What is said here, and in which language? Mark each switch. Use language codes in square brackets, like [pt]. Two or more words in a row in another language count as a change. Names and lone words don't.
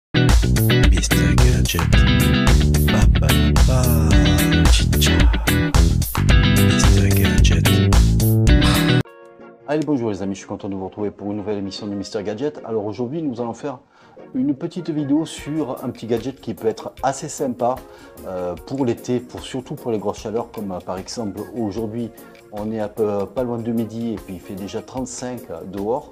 [fr] Mr. Gadget. Ba, ba, ba. Chicha. Mr. Gadget. Allez, bonjour les amis, je suis content de vous retrouver pour une nouvelle émission de Mr. Gadget. Alors aujourd'hui, nous allons faire une petite vidéo sur un petit gadget qui peut être assez sympa pour l'été, surtout pour les grosses chaleurs, comme par exemple aujourd'hui, on est pas loin de midi et puis il fait déjà 35 dehors.